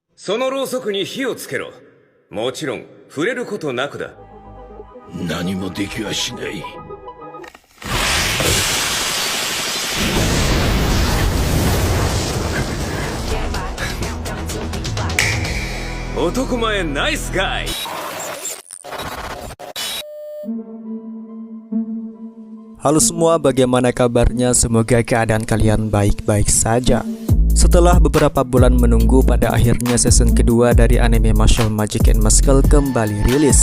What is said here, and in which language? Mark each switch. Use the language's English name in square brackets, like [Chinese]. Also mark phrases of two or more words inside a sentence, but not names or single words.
[Japanese] そのろうそくに火をつけろ。もちろん触れることなくだ。何もできはしない。男前ナイスガイ。 [Indonesian] Halo semua, bagaimana kabarnya? Semoga keadaan kalian baik-baik saja. Setelah beberapa bulan menunggu, pada akhirnya season kedua dari anime Mashle Magic and Muscle kembali rilis.